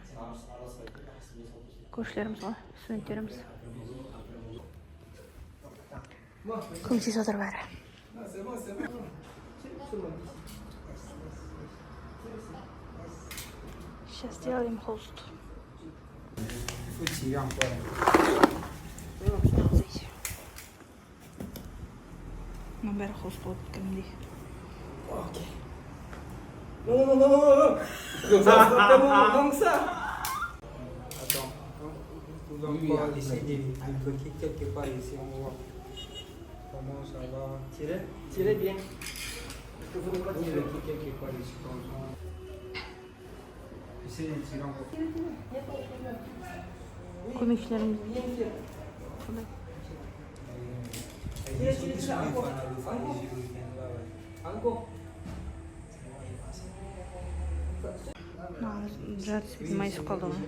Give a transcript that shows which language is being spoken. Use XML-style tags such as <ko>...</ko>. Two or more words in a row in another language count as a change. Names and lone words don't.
<kk>Көршілеріміз ғой, студенттеріміз. Көмектесіп отыр бәрі.</kk> <ru>Сейчас сделаем холст.</ru> <kk>Мына бәрі холст болып кәдімгідей. Окей.</kk> <fr>Non. Comme ça. Attends. Nous allons essayer de bloquer quelque part ici. On voit comment ça va. Tirez bien. Est-ce que vous ne pouvez pas tirer quelque part ici comme ça? Essayez de tirer encore.</fr> <kk>Көмекшілеріміз. Жартысы майысып қалды ғой.</kk>